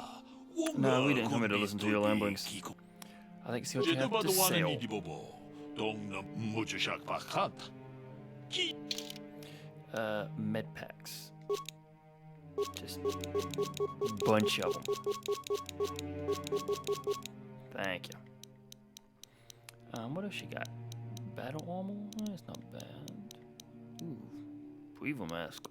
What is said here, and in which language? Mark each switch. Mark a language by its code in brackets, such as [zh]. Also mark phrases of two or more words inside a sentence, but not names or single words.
[en] No, we didn't come here to listen to your ramblings. I think see what you have to sell. Dong na muchashak bakat. Med packs. Just bunch of them. Thank you. What else she got? Battle armor? That's not bad. Ooh, Weevil mask.